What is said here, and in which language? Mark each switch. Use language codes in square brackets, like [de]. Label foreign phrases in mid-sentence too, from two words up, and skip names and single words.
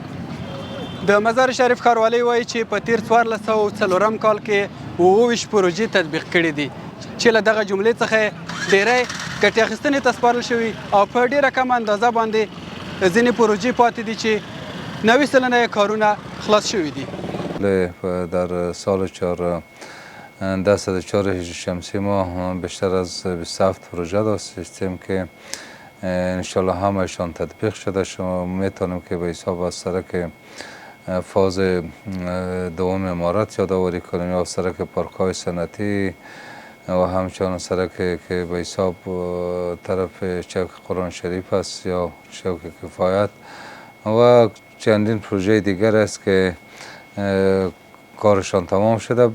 [ps] د مزار شریف ښاروالۍ وایي چې په تیر 1404 کال کې 27 پروژې تطبیق کړي دي چې له دغه جملې څخه ډیری ګټې اخیستنې ته سپارل شوي او په ډیره کم اندازه باندې ځینې پروژې پاتې دي چې 90 سلنه یې کارونه خلاص شوي دي. [fa] در سال 14 شمسی ما بیشتر از 27 پروژه داشتیم که انشالله همهشان تطبیق شده. شما میتونیم که به حساب از سرک فاز دوم امارات یادآوری کنیم یا سرک پارک‌های صنعتی و همچنان سرک که به حساب طرف چوک قرآن شریف است یا چوک کفایت و چندین پروژه دیگر است که کارشان تمام شده.